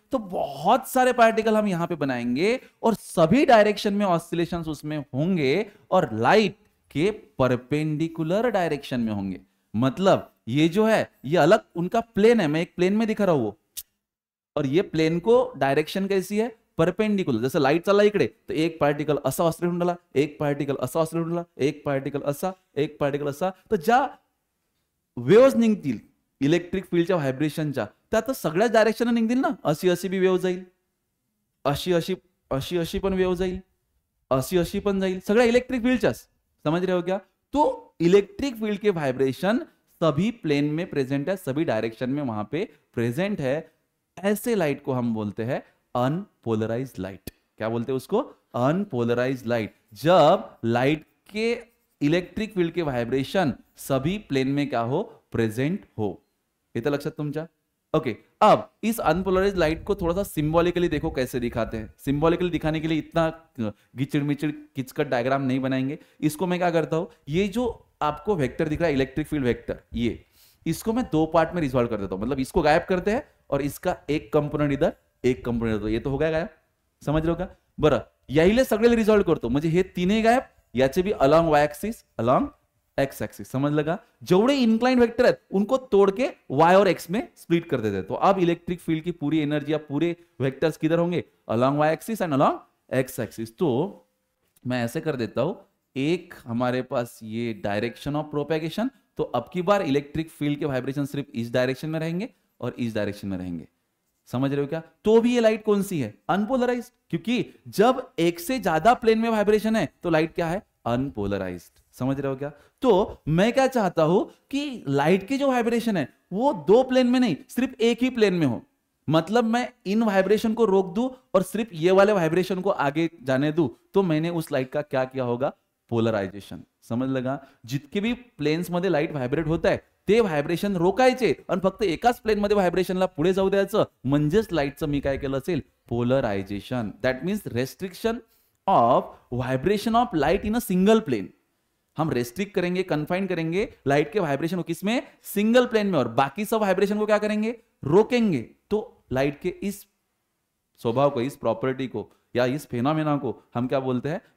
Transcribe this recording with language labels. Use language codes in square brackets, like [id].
[hi] तो बहुत सारे पार्टिकल हम यहां पे बनाएंगे और सभी डायरेक्शन में ऑसिलेशंस उसमें होंगे और लाइट के परपेंडिकुलर डायरेक्शन में होंगे। मतलब ये जो है ये अलग उनका प्लेन है, मैं एक प्लेन में दिखा रहा हूं वो, और ये प्लेन को डायरेक्शन कैसी है? परपेंडिकुलर। [mr] जैसे लाइट चालला इकडे तर एक पार्टिकल असा ऑसिलेट होऊन राहिला, एक पार्टिकल असा ऑसिलेट होऊन राहिला, एक पार्टिकल असा, एक पार्टिकल असा। तर ज्या वेव्स निघतील इलेक्ट्रिक फील्डच्या व्हायब्रेशनच्या त्यात सगळ्याच डायरेक्शन निघतील ना. अशी अशी बी वेव जाईल, अशी अशी अशी अशी पण वेव जाईल, अशी अशी पण जाईल, सगळ्या इलेक्ट्रिक फील्डच्याच. [hi] समझ रहे हो क्या? तो इलेक्ट्रिक फील्ड के वाइब्रेशन सभी प्लेन में प्रेजेंट है, सभी डायरेक्शन में वहां पे प्रेजेंट है. ऐसे लाइट को हम बोलते हैं अनपोलराइज्ड लाइट. क्या बोलते हैं उसको? Unpolarised light. जब लाइट के इलेक्ट्रिक फील्ड के वाइब्रेशन सभी प्लेन में क्या हो? प्रेजेंट हो. [mr] येतं लक्षात तुमच्या? [hi] ओके. अब इस अनपोलराइज लाइट को थोड़ा सा सिंबॉलिकली देखो कैसे दिखाते हैं. सिंबॉलिकली दिखाने के लिए इतना गिचड़ मिचड़ किचकट डायग्राम नहीं बनाएंगे. इसको मैं क्या करता हूं, ये जो आपको वेक्टर दिख रहा है इलेक्ट्रिक फील्ड वेक्टर, ये इसको मैं दो पार्ट में रिजॉल्व कर देता हूं. मतलब इसको गायब करते हैं और इसका एक कंपोनेंट इधर, एक कंपोनेंट इधर. ये तो हो गया गायब. समझ रहे हो का? [mr] बरं, याहीले सगळे रिझॉल्व करतो. म्हणजे हे तीनही गायब, याचे भी along Y axis, along x axis. [hi] समझ लगा? जेवढे इंक्लाइंड वेक्टर हैं उनको तोड़ के वाई और एक्स में स्प्लिट कर देते हैं. तो अब इलेक्ट्रिक फील्ड की पूरी एनर्जी या पूरे वेक्टर्स किधर होंगे? Along Y axis and along x axis. तो मैं ऐसे कर देता हूं, एक हमारे पास ये डायरेक्शन ऑफ प्रोपेगेशन, तो अब की बार इलेक्ट्रिक फील्ड के वाइब्रेशन सिर्फ इस डायरेक्शन में रहेंगे और इस डायरेक्शन में रहेंगे. समझ रहे हो क्या? तो भी ये लाइट कौन सी है? अनपोलराइज्ड. क्योंकि जब एक से ज्यादा प्लेन में वाइब्रेशन है तो लाइट क्या है? अनपोलराइज्ड. समझ रहे हो क्या? तो मैं क्या चाहता हूं कि लाइट के जो वाइब्रेशन है वो दो प्लेन में नहीं, सिर्फ एक ही प्लेन में हो. मतलब मैं इन वाइब्रेशन को रोक दूं और सिर्फ ये वाले वाइब्रेशन को आगे जाने दूं, तो मैंने उस लाइट का क्या किया होगा? पोलरायझेशन. समज लगा? [mr] जितके भी प्लेन्स मध्ये लाइट व्हायब्रेट होत आहे ते व्हायब्रेशन रोकायचे आणि फक्त एकाच प्लेन मध्ये व्हायब्रेशनला पुढे जाऊ द्यायचं, म्हणजेच लाइटचं मी काय केलं असेल? Polarisation. [en] That means restriction of vibration of light in a single plane. [hi] हम रेस्ट्रिक्ट करेंगे, कन्फाइन करेंगे लाइट के वाइब्रेशन को किसमें? सिंगल प्लेन में, और बाकी सब वाइब्रेशन को क्या करेंगे? रोकेंगे. तो लाइट के इस स्वभाव को, इस प्रॉपर्टी को या इस फेनोमेना को हम क्या बोलते हैं?